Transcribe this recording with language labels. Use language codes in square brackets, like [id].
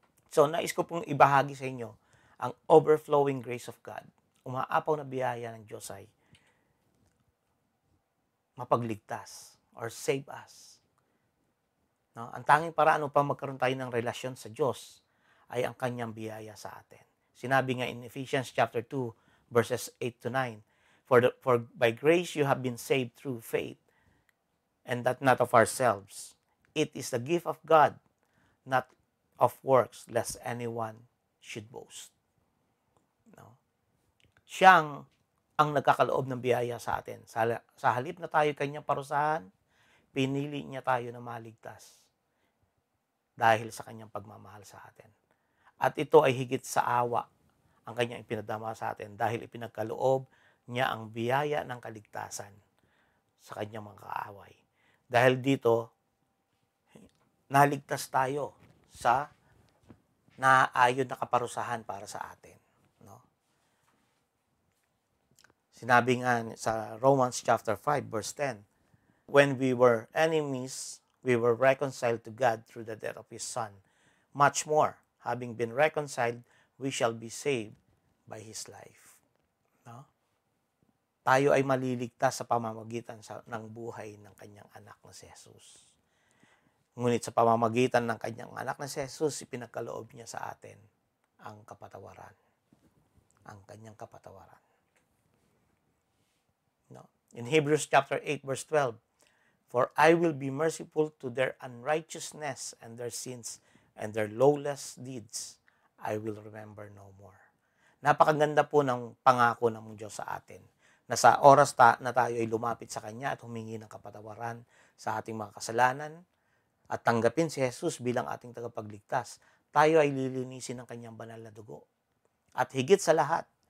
[tl] So, nais ko pong ibahagi sa inyo ang [en] overflowing grace of God. [tl] Umaapaw na biyaya ng Diyos ay mapagligtas [en] or save us. [tl] No? Ang tanging paraan upang magkaroon tayo ng relasyon sa Diyos ay ang kanyang biyaya sa atin. Sinabi nga [en] in Ephesians chapter 2 verses 8 to 9, For by grace you have been saved through faith, and that not of ourselves. It is the gift of God, not of works, lest anyone should boast. No? [tl] Siyang ang nagkakaloob ng biyaya sa atin. Sa halip na tayo kanyang parusahan, pinili niya tayo na maligtas dahil sa kanyang pagmamahal sa atin. At ito ay higit sa awa ang kanyang ipinadama sa atin dahil ipinagkaloob niya ang biyaya ng kaligtasan sa kanyang mga kaaway. Dahil dito, naligtas tayo sa naaayon na kaparusahan para sa atin. No? Sinabi nga sa [en] Romans chapter 5 verse 10, when we were enemies, we were reconciled to God through the death of His Son. Much more, having been reconciled, we shall be saved by His life. No? [tl] Tayo ay maliligtas sa pamamagitan ng buhay ng kanyang anak na si Jesus. Ngunit sa pamamagitan ng kanyang anak na si Jesus, ipinagkaloob niya sa atin ang kapatawaran. Ang kanyang kapatawaran. No? [en] In Hebrews chapter 8 verse 12, for I will be merciful to their unrighteousness and their sins and their lawless deeds I will remember no more. [tl] Napakaganda po ng pangako ng Diyos sa atin na sa oras na tayo ay lumapit sa Kanya at humingi ng kapatawaran sa ating mga kasalanan at tanggapin si Jesus bilang ating tagapagligtas, tayo ay lilinisin ng Kanyang banal na dugo. At higit sa lahat,